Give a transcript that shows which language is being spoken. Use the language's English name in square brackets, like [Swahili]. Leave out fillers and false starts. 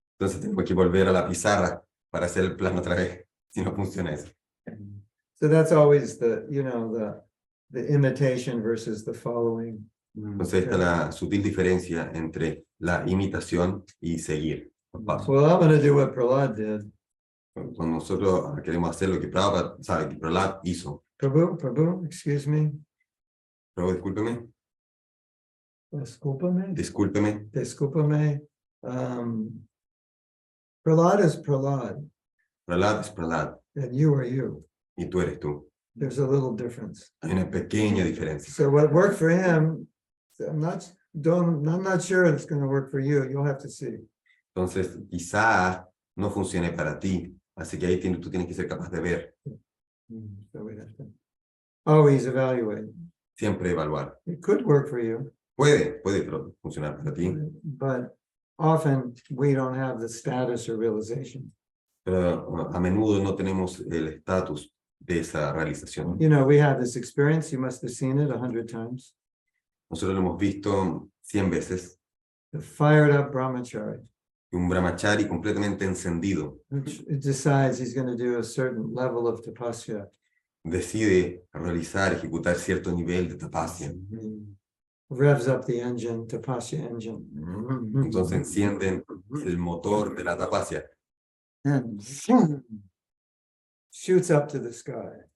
[Spanish] Entonces tenemos que volver a la pizarra para hacer el plan otra vez, si no funciona eso. [English] So that's always the imitation versus the following. [Spanish] Entonces esta es la sutil diferencia entre la imitación y seguir los pasos. [English] Well, I'm going to do what Prahlad did. [Spanish] Cuando nosotros queremos hacer lo que Prabhupada sabe que Prahlad hizo. [English] Prabhu, excuse me. [Spanish] Prabhu, discúlpeme, Discúlpame. discúlpeme. Discúlpame. [English] Prahlad is Prahlad, [Spanish] Prahlad es Prahlad [English] and you are you. [Spanish] y tú eres tú. [English] There's a little difference. [Spanish] Hay una pequeña diferencia. [English] So what worked for him, I'm not sure it's going to work for you. You'll have to see. [Spanish] Entonces quizá no funcione para ti. Así que ahí tú tienes que ser capaz de ver. [English] So we have to always evaluate. [Spanish] Siempre evaluar. [English] It could work for you, [Spanish] Puede funcionar para ti. [English] but often we don't have the status or realization. [Spanish] Pero a menudo no tenemos el estatus de esa realización. [English] You know, we have this experience. You must have seen it 100 times. [Spanish] Nosotros lo hemos visto 100 veces. [English] The fired up brahmachari, [Spanish] Un brahmachari completamente encendido [English] which decides he's going to do a certain level of tapasya. [Spanish] decide realizar, ejecutar cierto nivel de tapasya. [English] Revs up the engine, tapasya engine. [Spanish] Entonces encienden el motor de la tapasya [English] And shoots up to the sky